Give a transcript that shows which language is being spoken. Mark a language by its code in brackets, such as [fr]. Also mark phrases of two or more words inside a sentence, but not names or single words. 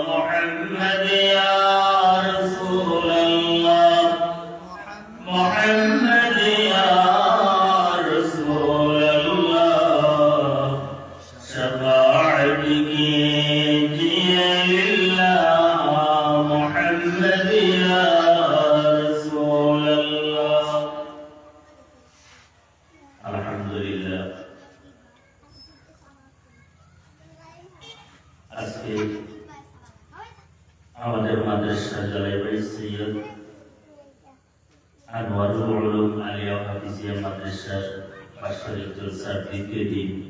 [ar] محمد یا رسول اللہ، محمد یا رسول اللہ. شفاعتك جی للہ، محمد یا رسول اللہ. [bn] আলহামদুলিল্লাহ, আজকে আমাদের মাদ্রাসা জালাইবাড়ি সৈয়দ আনোয়ারুল উলুম আলিয়া হাফিজিয়া মাদ্রাসার বাৎসরিক জলসার দ্বিতীয় দিন।